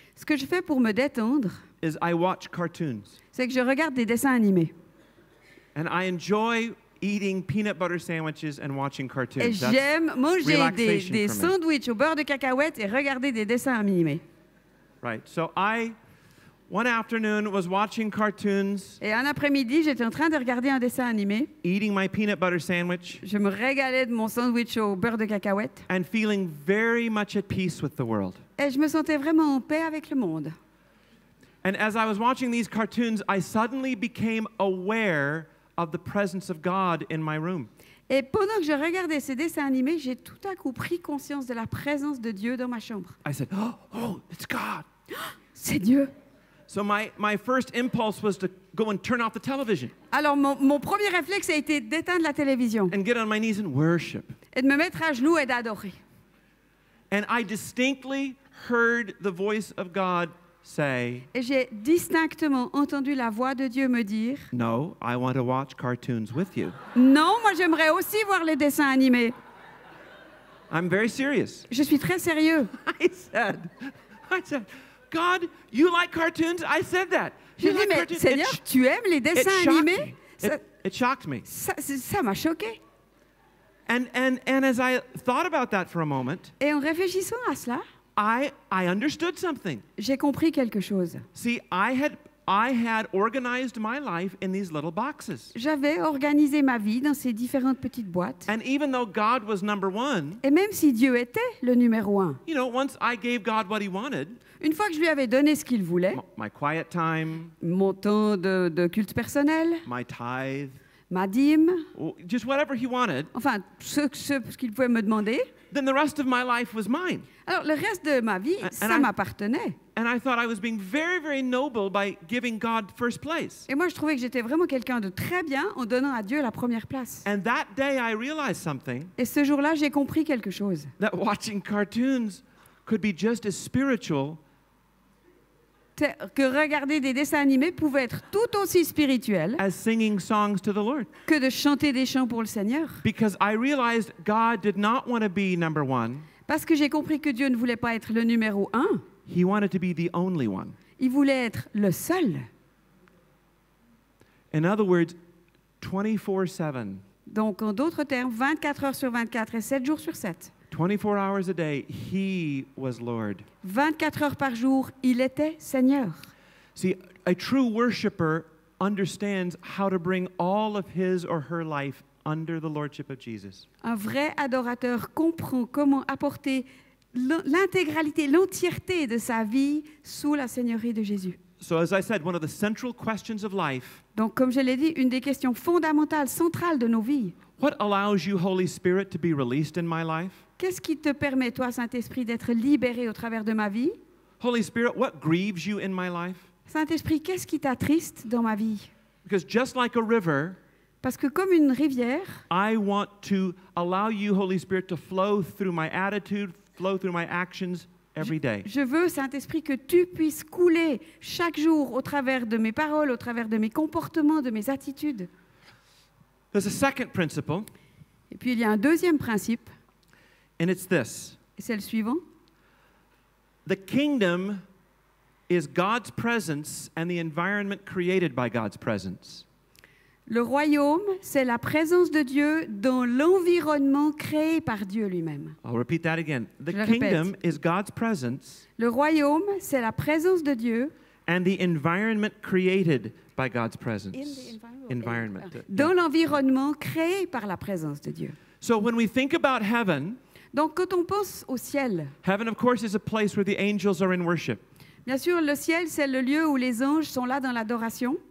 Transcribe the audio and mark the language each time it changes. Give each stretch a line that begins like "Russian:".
French: Ce que je fais pour me détendre,
English: is I watch cartoons.
French: c'est que je regarde des dessins animés.
English: And I enjoy eating peanut butter sandwiches and watching cartoons.
French: Et
English: That's
French: j'aime manger des
English: relaxation for me.
French: sandwichs au beurre de cacahuètes et regarder des dessins animés.
English: right. So one afternoon, was watching cartoons,
French: Et un après-midi, j'étais en train de regarder un dessin animé.
English: eating my peanut butter sandwich,
French: Je me régalais de mon sandwich au beurre de cacahuètes.
English: and feeling very much at peace with the world.
French: Et je me sentais vraiment en paix avec le monde.
English: And as I was watching these cartoons, I suddenly became aware of the presence of God in my room.
French: Et pendant que je regardais ces dessins animés, j'ai tout à coup pris conscience de la présence de Dieu dans ma chambre.
English: I said, oh, it's God.
French: C'est Dieu.
English: So my first impulse was to go and turn off the television
French: Alors mon premier réflexe a été d'éteindre la télévision
English: and get on my knees and worship.
French: et de me mettre à genoux et d'adorer.
English: And I distinctly heard the voice of God say,
French: Et j'ai distinctement entendu la voix de Dieu me dire
English: no, I want to watch cartoons with you.
French: « Non, moi j'aimerais aussi voir les dessins animés.
English: I'm very serious. »
French: Je suis très sérieux.
English: I said, God, you like cartoons? I said that.
French: Je
English: You
French: dis,
English: like
French: mais
English: cartoons?
French: Seigneur, tu aimes les
English: It
French: dessins
English: shocked
French: animés?
English: me. It shocked me.
French: Ça m'a choqué.
English: And as I thought about that for a moment,
French: Et en réfléchissant à cela,
English: I understood something.
French: j'ai compris quelque chose.
English: See, I had organized my life in these little boxes.
French: J'avais organisé ma vie dans ces différentes petites boîtes.
English: And even though God was number one,
French: Et même si Dieu était le numéro un,
English: you know, once I gave God what he wanted,
French: une fois que je lui avais donné ce qu'il voulait,
English: my quiet time,
French: mon temps de culte personnel,
English: my tithe,
French: ma dîme,
English: just whatever he wanted,
French: enfin ce qu'il pouvait me demander,
English: then the rest of my life was mine.
French: alors le reste de ma vie, ça m'appartenait.
English: And I thought I was being very, very noble by giving God first place.
French: Et moi, je trouvais que j'étais vraiment quelqu'un de très bien en donnant à Dieu la première place.
English: And that day I realized something,
French: Et ce jour-là, j'ai compris quelque chose.
English: that watching cartoons could be just as spiritual
French: Que regarder des dessins animés pouvait être tout aussi spirituel
English: as singing songs to the Lord.
French: que de chanter des chants pour le Seigneur.
English: Because I realized God did not want to be number one.
French: Parce que j'ai compris que Dieu ne voulait pas être le numéro un,
English: He wanted to be the only one.
French: il voulait être le seul.
English: In other words, 24/7,
French: Donc, en d'autres termes, 24 heures sur 24 et 7 jours sur 7.
English: 24 hours a day, He was Lord.
French: 24 heures par jour, il était Seigneur.
English: See, a true worshiper understands how to bring all of his or her life under the lordship of Jesus.
French: Un vrai adorateur comprend comment apporter l'intégralité, l'entièreté de sa vie sous la seigneurie de Jésus.
English: So as I said, one of the central questions of life,
French: Donc, comme je l'ai dit, une des questions fondamentales, centrales de nos vies.
English: what allows you, Holy Spirit, to be released in my life?
French: Qu'est-ce qui te permet, toi, Saint-Esprit, d'être libéré au travers de ma vie?
English: Holy Spirit, what grieves you in my life?
French: Saint-Esprit, qu'est-ce qui t'attriste dans ma vie?
English: Because just like a river,
French: Parce que comme une rivière,
English: I want to allow you, Holy Spirit, to flow through my attitude, flow through my actions every day.
French: je veux, Saint-Esprit, que tu puisses couler chaque jour au travers de mes paroles, au travers de mes comportements, de mes attitudes.
English: There's a second principle,
French: Et puis, il y a un deuxième principe,
English: and it's this.
French: et c'est le suivant.
English: The kingdom is God's presence and the environment created by God's presence.
French: Le royaume, c'est la présence de Dieu dans l'environnement créé par Dieu lui-même.
English: I'll repeat that again. The
French: Je le répète.
English: kingdom is God's presence
French: Le royaume, c'est la présence de Dieu
English: and the environment created by God's presence. Environment.
French: dans l'environnement créé par la présence de Dieu.
English: So when we think about heaven,
French: Donc, quand on pense au ciel,
English: heaven, of course, is a place where the angels are in worship.
French: bien sûr, le ciel, c'est le lieu où les anges sont là dans l'adoration.